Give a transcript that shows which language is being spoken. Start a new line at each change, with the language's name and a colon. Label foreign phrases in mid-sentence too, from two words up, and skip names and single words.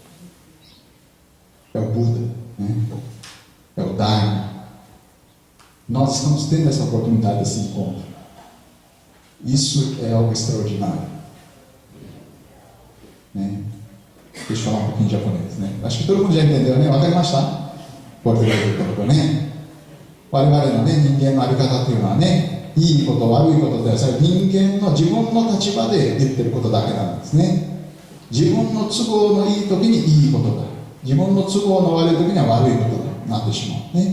Portuguese: É o Buda, né? É o Dharma. Nós estamos tendo essa oportunidade desse encontro. Isso é algo extraordinário, né? Deixa eu falar um pouquinho de japonês, né? Acho que todo mundo já entendeu, né?
Japanese: Wakarimashita? Português で言ったことね。我々のね、人間の在り方というのはね、いいこと悪いことで、それは人間の自分の立場で言ってることだけなんですね。自分の都合のいい時にいいことだ、自分の都合の悪い時には悪いことだなってしまうね。